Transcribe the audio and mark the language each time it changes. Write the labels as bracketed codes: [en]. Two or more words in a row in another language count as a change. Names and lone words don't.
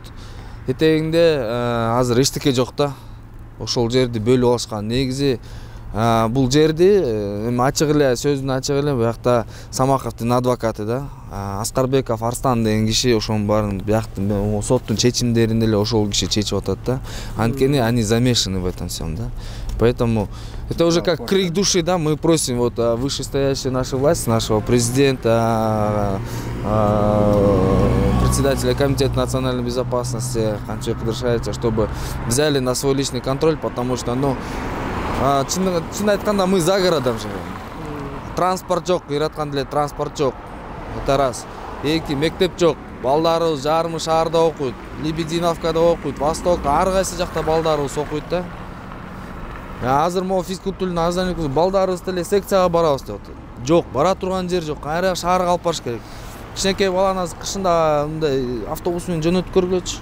[ky] Этегинде азыр эчтеке жок да. Ошол жерди бөлүп алышкан. Негизи бул жерди эми ачык эле сөздүн ачык эле буякта Самаховдун адвокаты да, Аскарбеков Арстан деген киши ошонун баарын бияктын соттун чечимдерин эле ошол киши чечип атат да. [ru] Анткени они замешаны в этом всем, да. Поэтому это уже как крик души, да, мы просим вот вышестоящие наши власти, нашего президента, председателя комитета национальной безопасности Канчоя Кыдыршаевича, чтобы взяли на свой личный контроль, потому что, [ky] чын айтканда [ru] мы за городом живем. [ky] Транспорт жок, ыраткан деле транспорт жок. [ru] Это раз. [ky] Эки, мектеп жок. Балдарыбыз жарымы шаарда окуйт, Лебединовкада окуйт, Востокта, ар кайсы жакта балдарыбыз окуйт да. Азыр могу физкультурно-оздоровительный балдарыбыз деле секцияга барабыз деп атат. Жок, бара турган жер жок. Кайра шаарга алып барыш керек. Кичинекей баланы кышында мындай автобус менен жөнөтүп көргүлөчү.